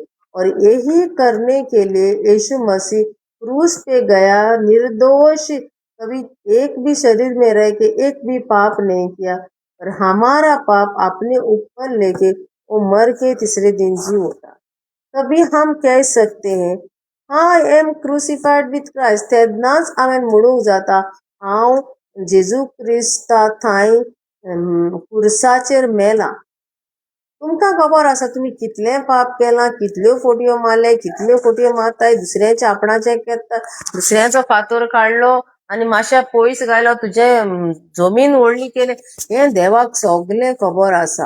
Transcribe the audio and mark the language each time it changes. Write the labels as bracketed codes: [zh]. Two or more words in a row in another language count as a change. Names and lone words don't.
[hi] और यही करने के लिए यीशु मसीह क्रूस पे गया, निर्दोष, कभी एक भी शरीर में रह के एक भी पाप नहीं किया, और हमारा पाप अपने ऊपर लेके वो मर के तीसरे दिन जी उठा। तभी हम कह सकते हैं, [en] I am crucified with Christ, [kok] तेदनाच आमेन मुड़ूक जाता हांव जेजू क्रिस्ता थाई कुर्साचेर मेला। तुमका खबर आसा तुम्ही कितले पाप केला, कितल्यो फोटयो मारले, कितल्यो फोटयो मारताय, दुसऱ्याचे आपणाचे करता, दुसऱ्याचो फातोर काढलो आणि माश्या पयस घालो, तुझे जमीन ओडली केले, हे देवाक सगळे खबर आसा।